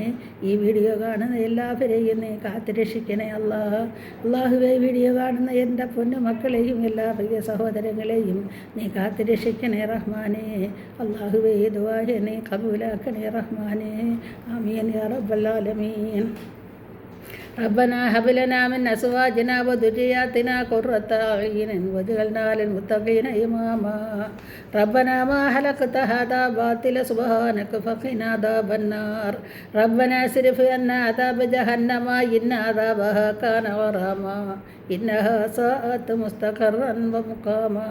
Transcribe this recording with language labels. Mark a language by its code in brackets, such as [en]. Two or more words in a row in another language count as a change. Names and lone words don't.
[ml] ഈ വീഡിയോ കാണുന്ന എല്ലാവരെയും നീ കാത്തുരക്ഷിക്കണേ അല്ലാ. അള്ളാഹുവേ, വീഡിയോ കാണുന്ന എൻ്റെ പൊന്നു മക്കളെയും എല്ലാ പ്രിയ സഹോദരങ്ങളെയും നീ കാത്തുരക്ഷിക്കണേ റഹ്മാനെ. അള്ളാഹുവേ, ദുആ നീ കബൂലാക്കണേ റഹ്മാനെ. [ar] آمين يا رب العالمين. ربنا هب لنا من أزواجنا وذرياتنا قرة أعين واجعلنا للمتقين إماما. ربنا ما خلقت هذا باطلا سبحانك فقنا عذاب النار. ربنا اصرف عنا عذاب جهنم إن عذابها كان غراما إنها ساءت مستقرا ومقاما.